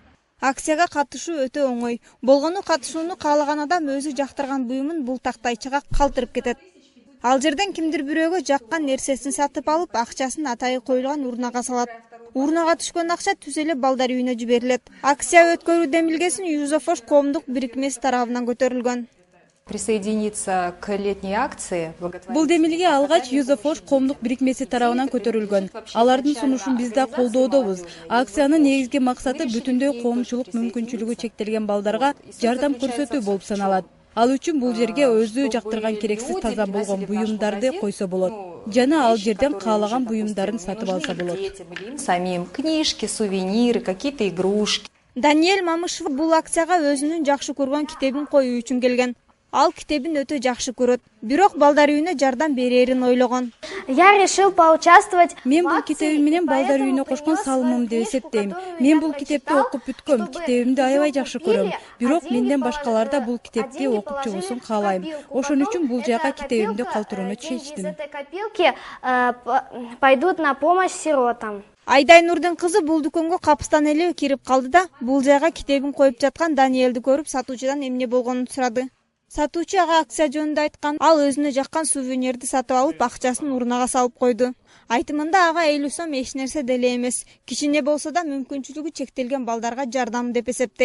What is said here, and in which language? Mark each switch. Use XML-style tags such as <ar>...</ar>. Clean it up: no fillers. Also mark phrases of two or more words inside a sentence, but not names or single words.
<ky>Акцияга катышуу өтө оңой. Болгону катышууну каалаган адам өзү жактырган буюмун бул тактайчага калтырып кетет. Ал жерден кимдир бирөөгө жаккан нерсесин сатып алып, акчасын атайы коюлган урнага салат. Урнага түшкөн акча түз эле балдар үйүнө жиберилет. Акция өткөрүү демилгесин Юзофош коомдук бирикмеси тарабынан көтөрүлгөн.</ky> <ru>Присоединиться к летней акции.</ru> <ky>Бул демилге алгач Юзофош коомдук бирикмеси тарабынан көтөрүлгөн. Алардын сунушун биз да колдоодобуз. Акциянын негизги максаты бүтүндөй коомчулук мүмкүнчүлүгү чектелген балдарга жардам көрсөтүү болуп саналат. Ал үчүн бул жерге өзү жактырган керексиз таза болгон буюмдарды койсо болот. Жана ал жерден каалаган буюмдарын сатып алса болот.</ky> <ru>Самим книжки, сувениры, какие-то игрушки.</ru> <ky>Даниэль Мамышев бул акцияга өзүнүн жакшы көргөн китебин коюу үчүн келген. Ал китебин өтө жакшы көрөт. Бирок балдар үйүнө жардам берерин ойлогон.</ky> <ru>Я решил поучаствовать.</ru> <ky>Мен бул китебим менен балдар үйүнө кошкон салымым деп эсептейм. Мен бул китепти окуп бүткөм. Китебимди аябай жакшы көрөм. Бирок менден башкалар да бул китепти окуп чыгуусун каалайм. Ошон үчүн бул жака китебимди калтырууну чечтим.</ky> <ru>Копилки пойдут на помощь сиротам.</ru> <ky>Айдай Нурдун кызы бул дүкөнгө капыстан эле кирип калды да, бул жайга китебин коюп жаткан Даниэлди көрүп, сатуучудан эмне болгонун сурады. Сатуучу ага акция жөнүндө айткан, ал өзүнө жаккан сувенирди сатып алып, акчасын урнага салып койду. Айтымында ага 50 сом эч нерсе деле эмес. Кичине болсо да мүмкүнчүлүгү чектелген балдарга жардам деп эсептейт.</ky>